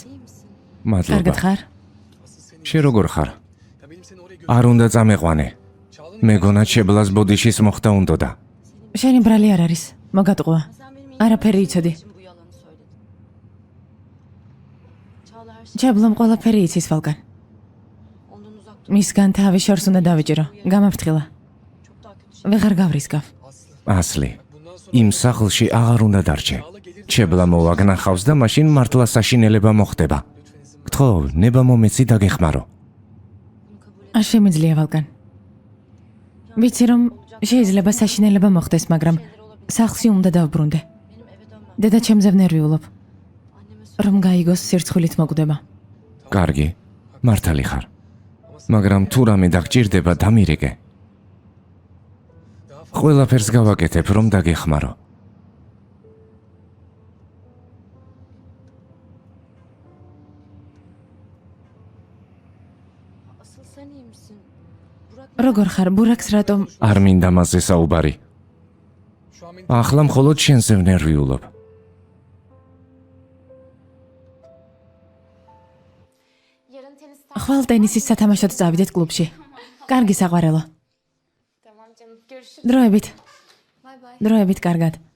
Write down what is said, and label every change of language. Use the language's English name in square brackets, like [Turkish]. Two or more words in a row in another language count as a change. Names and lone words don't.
[Georgian] მადლობა. კარგად ხარ? [Turkish] Asıl senin... [Georgian] შე როგორ ხარ? [Turkish] Ya benim seni oraya [Georgian] არ უნდა წამეყვანე. Çağla'nın მეგონა ჩებლას ბოდიშის მოხდა უნდოდა. შენი ბრალი არ არის. მოგატყუა. [Turkish] Sen benim [Georgian] არაფერი იცოდი. [Turkish] için bu yalanı söyledin. Çağla her şey [Georgian] ჩებლამ ყველაფერი იცის ვალკან. [Turkish] ondan uzak dur. [Georgian] მისგან თავი შორს უნდა დავიჭირო. გამაფრთხილა. [Turkish] Çok daha kötü şey. [Georgian] ვეღარ გავრისკავ. ასლი. იმ სახლში აღარ უნდა დარჩე. ჩებლა მოვაგნახავს და მაშინ მართლა საშინელება მოხდება. გთხოვ, ნება მომეცი დაგეხმარო. არ შემიძლია ვალკან. ვიცი რომ შეიძლება საშინელება მოხდეს, მაგრამ სახლში უნდა დავბრუნდე. [Turkish] Benim eve dönmem. [Georgian] დედა ჩემზე ვნერვიულობ, [Turkish] Anneme [Georgian] რომ გაიგოს სირცხვილით მოკვდება. კარგი, მართალი ხარ. მაგრამ თუ რამე დაგჭირდება, დამირეკე. ყველაფერს გავაკეთებ, რომ დაგეხმარო. [Turkish] asıl sen iyi misin? [Georgian] Burak როგორ ხარ? ბურაკს რატომ? არ მინდა მასზე საუბარი. [Turkish] şu an beni [Georgian] ახლა მხოლოდ შენზე ვნერვიულობ. [Turkish] Yarın tenis [Georgian] ხვალ ტენისის სათამაშოდ წავიდეთ კლუბში. კარგი საყვარელო. [Turkish] tamam canım. Görüşürüz. [Georgian] დროებით. [Turkish] Bay bay. [Georgian] დროებით კარგად.